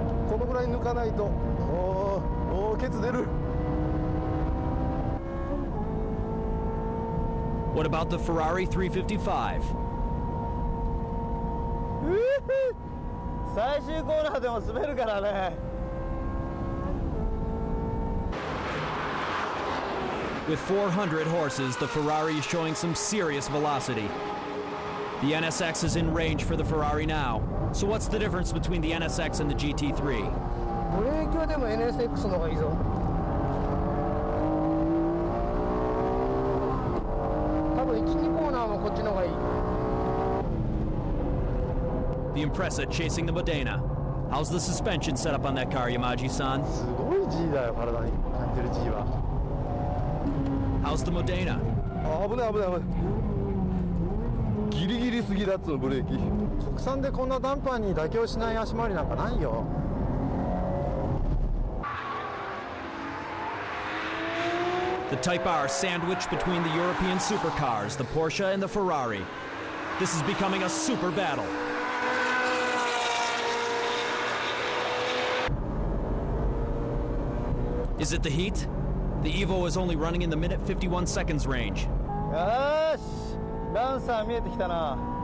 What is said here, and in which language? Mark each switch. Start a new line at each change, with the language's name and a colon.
Japanese: このぐらい抜かないと、ケツ出る。
English: What about the Ferrari 355?
Japanese: 最終コーナーでも滑るからね。
English: With 400 horses, the Ferrari is showing some serious velocity. The NSX is in range for the Ferrari now. So what's the difference between the NSX and the GT3?
Japanese: ブレーキはでも NSX の方がいいぞ。多分 1,2 コーナーもこっちの方がいい。
English: The Impreza chasing the Modena. How's the suspension set up on that car, Yamaji-san?
Japanese: すごい G だよ、体に感じる G は。
English: How's the Modena?
Japanese: 危ない危ない危ない。ギリギリすぎだっつうの、ブレーキ。国産でこんなダンパーに妥協しない足回りなんかないよ。
English: The Type R sandwiched between the European supercars, the Porsche and the Ferrari. This is becoming a super battle. Is it the heat? The Evo is only running in the minute 51 seconds range.
Japanese: よーし、ランサー見えてきたな。